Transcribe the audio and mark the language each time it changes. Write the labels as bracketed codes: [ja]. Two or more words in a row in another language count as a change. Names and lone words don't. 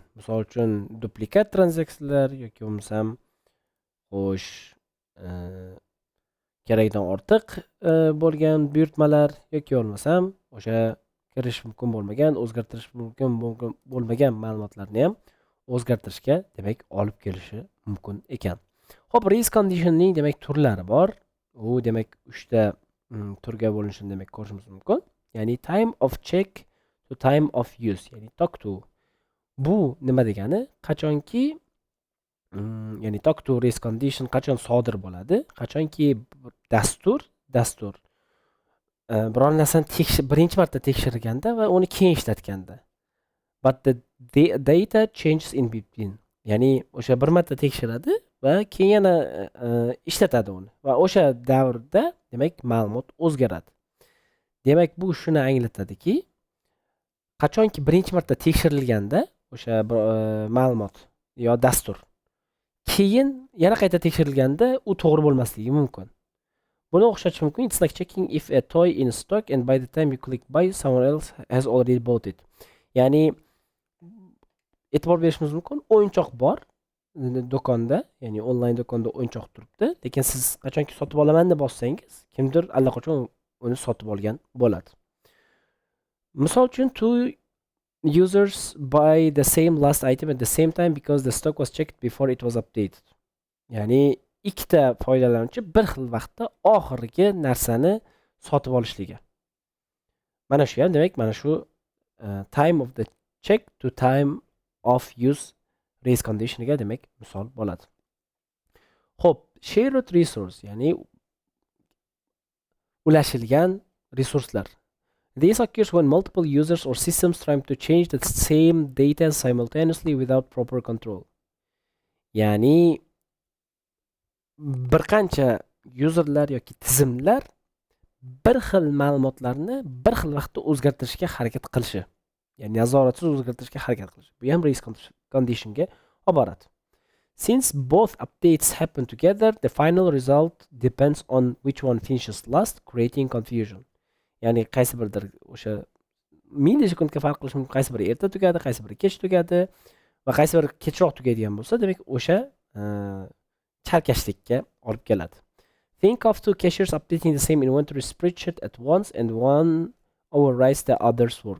[uz] Misol uchun duplikat tranzaksiyalar yoki bo'lmasam kerakdan ortiq bo'lgan buyurtmalar yoki bo'lmasam o'sha kirish mumkin bo'lmagan, o'zgartirish mumkin bo'lmagan ma'lumotlarni ham o'zgartirishga demak olib kelishi mumkin ekan. [en] Race conditionning [uz] demak turlari bor. U demak 3 ta turga bo'linishini demak ko'rishimiz mumkin. Ya'ni [en] time of check to time of use, [uz] ya'ni [en] talk to. [uz] Bu nima degani? Qachonki ya'ni [en] talk to race condition [uz] qachon sodir bo'ladi? Qachonki dastur biror narsani birinchi marta tekshirganda va uni keyin ishlatganda. [en] But the data changes in between. [uz] Ya'ni o'sha bir marta tekshiradi va keyin yana ishlatadi uni. Va o'sha davrda demak ma'lumot o'zgaradi. Demak bu shuni anglatadiki, qachonki birinchi marta tekshirilganda o'sha ma'lumot yo dastur keyin yana qayta tekshirilganda u to'g'ri bo'lmasligi mumkin. Buni o'xshatish mumkin. [en] It's like checking if a toy in stock and by the time you click buy someone else has already bought it. [uz] Ya'ni e'tibor berishimiz mumkin, o'yinchoq bor do'konda, ya'ni onlayn do'konda o'yinchoq turibdi, lekin siz qachonki sotib olaman deb bossangiz, kimdir allaqachon uni sotib olgan bo'ladi. Misol uchun [en] two users buy the same last item at the same time because the stock was checked before it was updated. [uz] Ya'ni ikkita foydalanuvchi bir xil vaqtda oxirgi narsani sotib olishligi. Mana shu ham demak mana shu [en] time of the check to time of use race conditioniga [uz] demak misol bo'ladi. [en] Shared resource, [uz] ya'ni ulashilgan resurslar. [en] This occurs when multiple users or systems trying to change the same data simultaneously without proper control. [uz] Ya'ni bir qancha userlar yoki tizimlar bir xil ma'lumotlarni bir xil vaqtda o'zgartirishga harakat qilishi, ya'ni nazoratsiz o'zgartirishga harakat qilishi. Bu ham [en] race conditionga [uz] olib boradi. [en] Since both updates happen together, the final result depends on which one finishes last, creating confusion. [uz] Ya'ni qaysi biridir o'sha millisekundga farq qilishi mumkin, qaysi biri erta tugadi, qaysi biri kech tugadi va qaysi biri kechroq tugaydigan bo'lsa, demak o'sha chalkashlikka olib keladi. [en] Think of two cashiers updating the same inventory spreadsheet at once and one overrides the other's work.